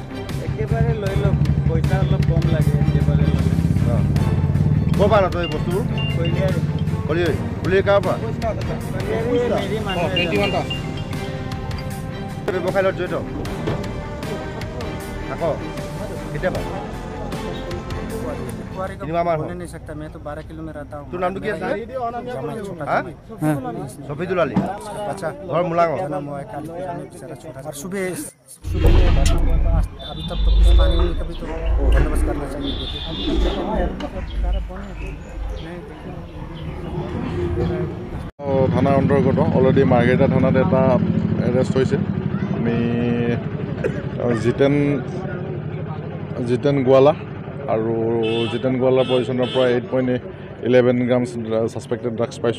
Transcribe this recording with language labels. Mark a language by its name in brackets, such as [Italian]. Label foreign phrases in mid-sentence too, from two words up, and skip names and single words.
[Assamese] একেবাৰে লৈ লওক পইচা অলপ কম লাগে একেবাৰে ক'ৰ পৰা ন তই এই বস্তুবোৰ কলিয়াৰী কাৰ পৰা ব্যৱসায়ৰ লগত জড়িত আকৌ কেতিয়াবা [Hindi] नहीं सकता मैं तो 12 किलो में रहता हूँ तू नाम तो क्या है शफीकुल अली अच्छा घर मुलांग और सुबह अभी तक तो कुछ पानी नहीं कभी तो बंदोबस्त करना चाहिए [Assamese] থানাৰ অন্তৰ্গত অলৰেডি মাৰ্ঘেৰিটা থানাত এটা এৰেষ্ট হৈছে আমি জিতেন গোৱালা আৰু জিতেন গোৱালাৰ পজিশ্যনৰ পৰা 8.11 [English] gram suspected drugs [Assamese] পাইছোঁ